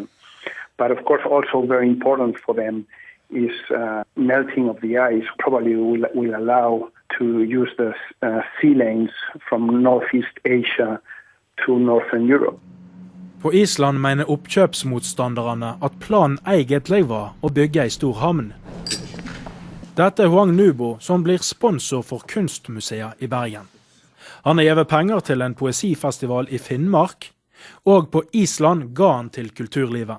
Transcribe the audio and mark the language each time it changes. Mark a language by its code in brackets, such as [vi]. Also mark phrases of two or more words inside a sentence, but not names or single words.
[en] But of course also very important for them is melting of the ice probably will allow to use the sea lanes from Northeast Asia to Northern Europe. [no] På Island mener oppkjøpsmotstanderne at planen egentlig var å bygge en stor havn. Dette er Huang Nubo, som blir sponsor for Kunstmuseet i Bergen. Han har gitt penger til en poesifestival i Finnmark, og på Island ga han til kulturlivet.